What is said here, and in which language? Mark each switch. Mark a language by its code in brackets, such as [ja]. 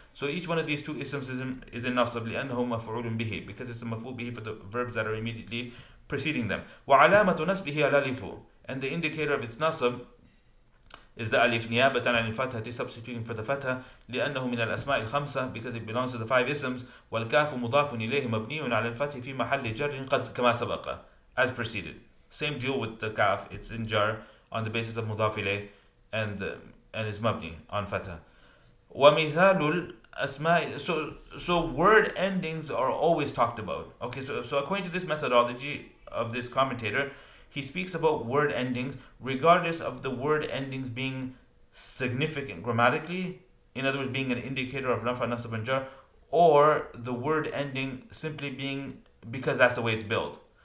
[en] So each one of these two isms is in Naṣb [ar] لأنه مفعول به, [en] because it's a مفعول به for the verbs that are immediately preceding them. [ar] وعلامة نصبه الألف, [en] and the indicator of its Naṣb is the alif [ar] نيابة عن الفتحة, [en] substituting for the fatha, [ar] لأنه من الأسماء الخمسة, [en] because it belongs to the 5 isms. [ar] والكاف مضاف إليه مبني على الفتح في محل جر قد كما سبق, [en] as preceded. Same deal with the kaf, it's in jar on the basis of مضاف إليه and is mabni on fatha. [ar] ومثال الأسماء, [en] so word endings are always talked about. Okay, so according to this methodology of this commentator, he speaks about word endings regardless of the word endings being significant grammatically, in other words, being an indicator of rafa, nasab, and jar, or the word ending simply being because that's the way it's built.